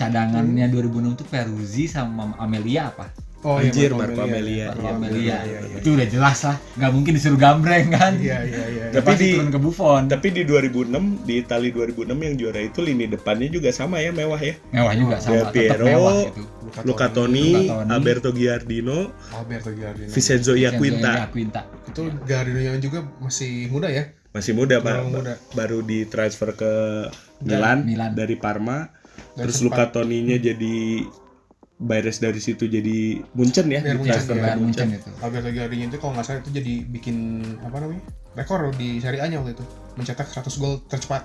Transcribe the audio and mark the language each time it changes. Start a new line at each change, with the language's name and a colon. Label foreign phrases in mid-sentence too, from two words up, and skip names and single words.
Indonesian: Cadangannya 2006 tuh Peruzzi sama Amelia apa? Oh Anjir, iya, Marco Amelia. Marco Iya, Amelia. iya. Itu udah jelas lah, nggak mungkin disuruh gambreng kan. Iya. Udah Tapi pasti turun ke Buffon. Tapi di 2006 di Italia 2006 yang juara itu lini depannya juga sama ya, mewah ya. Mewah juga Del sama, tetap Piero, mewah gitu. Luca Toni, Toni, Alberto Giardino, Alberto Giardino. Vincenzo Iaquinta. Quinta. Itu Giardino yang juga masih muda ya. Masih muda Pak. Terlalu muda. Baru ditransfer ke Milan Milan. dari Parma. Dan Terus sempat- Luca Toninya jadi beres dari situ jadi Munchen ya. Biar di Munchen, transfer ya. ke Bayern Munchen itu. Lagi larinya itu kalau nggak salah itu jadi bikin apa namanya rekor di Serie A-nya waktu itu, mencetak 100 gol tercepat.